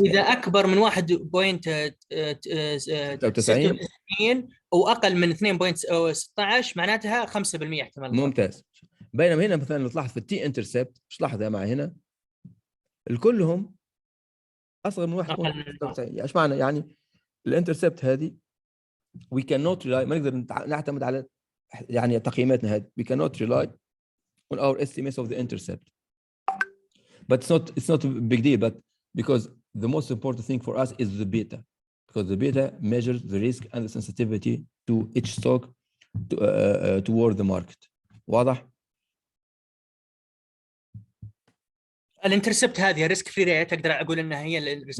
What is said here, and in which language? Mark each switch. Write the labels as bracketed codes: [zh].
[ar] إذا أكبر من 1.96 وأقل من 2.16 معناتها 5% احتمال. ممتاز. بينما هنا مثلا لو تلاحظ في التي انترسبت ايش لاحظ معي هنا؟ الكلهم أصغر من 1.96. ايش معنى؟ يعني الانترسبت هذه [en] we cannot rely، [ar] ما نقدر نعتمد على يعني تقييماتنا هذه. [en] we cannot rely on our estimates of the intercept. But it's not a big deal, but because the most important thing for us is the beta, because the beta measures the risk and the sensitivity to each stock toward the market. [ar] واضح؟ الانترسبت هذه ريسك فري ريت اقدر اقول انها هي الريسك